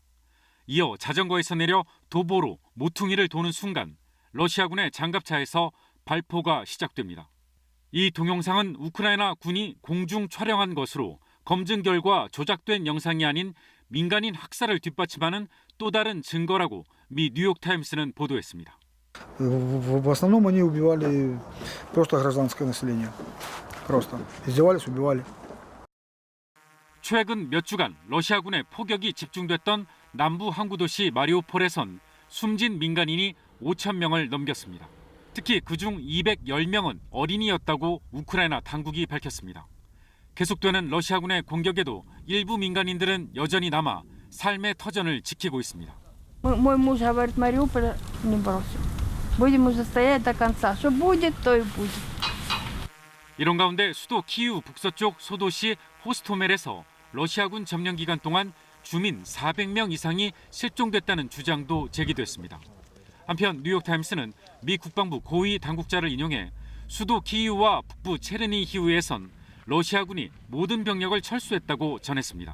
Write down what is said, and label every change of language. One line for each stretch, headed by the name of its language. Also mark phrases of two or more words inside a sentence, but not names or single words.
Korean: 이어 자전거에서 내려 도보로 모퉁이를 도는 순간 러시아군의 장갑차에서 발포가 시작됩니다. 이 동영상은 우크라이나 군이 공중 촬영한 것으로 검증 결과 조작된 영상이 아닌 민간인 학살을 뒷받침하는 또 다른 증거라고 미 뉴욕타임스는 보도했습니다.
Russian: В основном они убивали просто гражданское население. Просто издевались, убивали.
Korean: 최근 몇 주간 러시아군의 포격이 집중됐던 남부 항구 도시 마리우폴에선 숨진 민간인이 5천 명을 넘겼습니다. 특히 그중 210명은 어린이였다고 우크라이나 당국이 밝혔습니다. 계속되는 러시아군의 공격에도 일부 민간인들은 여전히 남아 삶의 터전을 지키고 있습니다.
Russian: Мой муж говорит, Мариуполь не бросим. Будем уже стоять до конца. Что будет, то и будет.
Korean: 이런 가운데 수도 키이우 북서쪽 소도시 호스토멜에서 러시아군 점령 기간 동안 주민 400명 이상이 실종됐다는 주장도 제기됐습니다. 한편 뉴욕타임스는 미 국방부 고위 당국자를 인용해 수도 키이우와 북부 체르니히우에선 러시아군이 모든 병력을 철수했다고 전했습니다.